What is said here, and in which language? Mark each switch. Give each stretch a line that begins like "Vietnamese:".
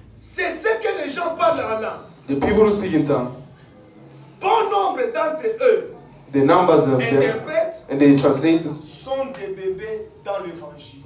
French: C'est ce que les gens parlent en langue.
English: The people who speak in tongue.
French: Bon nombre d'entre eux,
English: the numbers of them and the translators,
French: sont des bébés dans l'évangile.